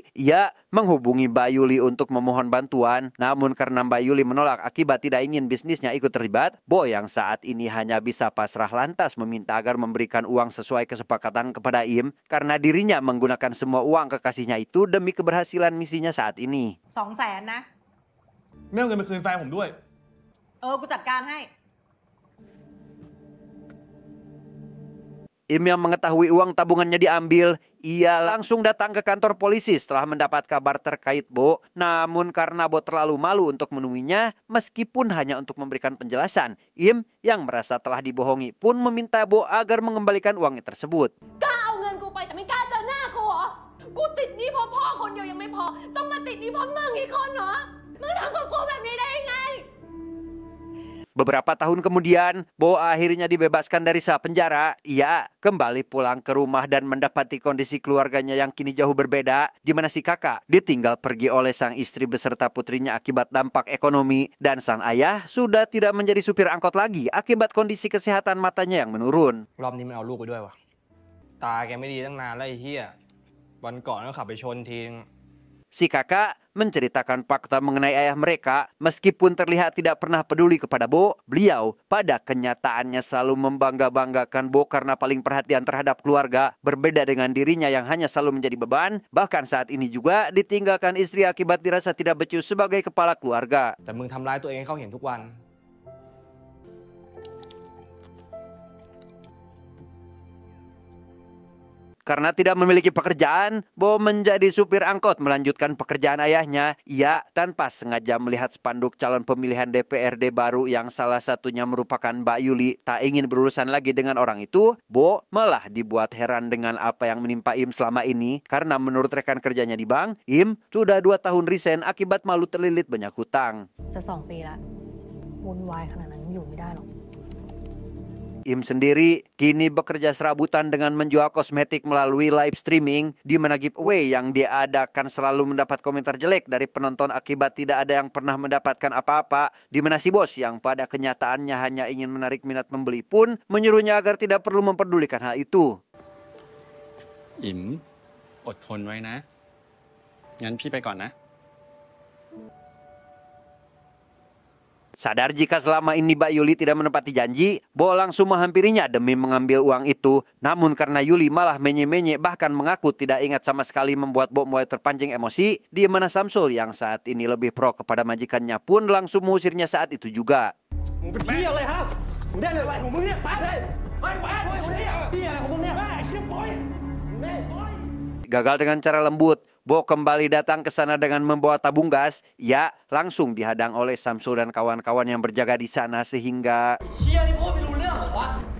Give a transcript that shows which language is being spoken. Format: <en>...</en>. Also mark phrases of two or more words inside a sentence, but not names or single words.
<id>Ia menghubungi Mbak Yuli untuk memohon bantuan. Namun karena Mbak Yuli menolak akibat tidak ingin bisnisnya ikut terlibat, Bo yang saat ini hanya bisa pasrah lantas meminta agar memberikan uang sesuai kesepakatan kepada Im. Karena dirinya menggunakan semua uang kekasihnya itu demi keberhasilan misinya saat ini.</id> <th>200,000 นะ ไม่เอาเงินไปคืนแฟนผมด้วย กูจัดการให้</th> <id>Im yang mengetahui uang tabungannya diambil, ia langsung datang ke kantor polisi setelah mendapat kabar terkait Bo. Namun karena Bo terlalu malu untuk menemuinya, meskipun hanya untuk memberikan penjelasan, Im yang merasa telah dibohongi pun meminta Bo agar mengembalikan uangnya tersebut.</id> <th>กล้าเอาเงินกูไปแต่ไม่กล้าเจอหน้ากูเหรอ กูติดหนี้เพราะพ่อคนเดียวยังไม่พอ ต้องมาติดหนี้เพราะมึงอีกคนเหรอ มึงทำกับกูแบบนี้ได้ยังไง</th> <id>Beberapa tahun kemudian, Bo akhirnya dibebaskan dari sel penjara. Ia kembali pulang ke rumah dan mendapati kondisi keluarganya yang kini jauh berbeda, di mana si kakak ditinggal pergi oleh sang istri beserta putrinya akibat dampak ekonomi, dan sang ayah sudah tidak menjadi supir angkot lagi akibat kondisi kesehatan matanya yang menurun.</id> <th>รอบนี้มันเอาลูกไปด้วยวะตาแกไม่ดีตั้งนานแล้วไอ้เหี้ยวันก่อนก็ขับไปชนทีนึง</th> <id>Si kakak menceritakan fakta mengenai ayah mereka. Meskipun terlihat tidak pernah peduli kepada Bo, beliau pada kenyataannya selalu membangga-banggakan Bo karena paling perhatian terhadap keluarga. Berbeda dengan dirinya yang hanya selalu menjadi beban, bahkan saat ini juga ditinggalkan istri akibat dirasa tidak becus sebagai kepala keluarga.</id> <th>แต่มึงทำร้ายตัวเองให้เขาเห็นทุกวัน</th> <id>Karena tidak memiliki pekerjaan, Bo menjadi supir angkot melanjutkan pekerjaan ayahnya. Ia tanpa sengaja melihat spanduk calon pemilihan DPRD baru yang salah satunya merupakan Mbak Yuli tak ingin berurusan lagi dengan orang itu. Bo malah dibuat heran dengan apa yang menimpa Im selama ini. Karena menurut rekan kerjanya di bank, Im sudah 2 tahun resign akibat malu terlilit banyak hutang.</id> <th>จะ2 ปีละวุ่นวายขนาดนั้นอยู่ไม่ได้หรอก</th> <id>Im sendiri kini bekerja serabutan dengan menjual kosmetik melalui</id> <en>live streaming,</en> <id>di mana giveaway yang diadakan selalu mendapat komentar jelek dari penonton akibat tidak ada yang pernah mendapatkan apa-apa, di mana si bos yang pada kenyataannya hanya ingin menarik minat membeli pun menyuruhnya agar tidak perlu memperdulikan hal itu.</id> <th>อิ๋มอดทนไว้นะ งั้นพี่ไปก่อนนะ</th> <id>Sadar jika selama ini Mbak Yuli tidak menepati janji, Bo langsung menghampirinya demi mengambil uang itu. Namun karena Yuli malah menye-menye bahkan mengaku tidak ingat sama sekali, membuat Bo mulai terpancing emosi, di mana Samsul yang saat ini lebih pro kepada majikannya pun langsung mengusirnya saat itu juga.</id> <th>มึงเป็นเหี้ยอะไรฮะมึงได้อะไรของมึงเนี่ยไปเลยไปเหี้ยอะไรของมึงเนี่ยไอ้เชี่ยปล่อยแม่ปล่อย</th> <id>Gagal dengan cara lembut, Bo kembali datang ke sana dengan membawa tabung gas. Ia langsung dihadang oleh Samsul dan kawan-kawan yang berjaga di sana sehingga</id> <th>เหี้ยนี่พูดไม่รู้เรื่องเหรอวะ</th>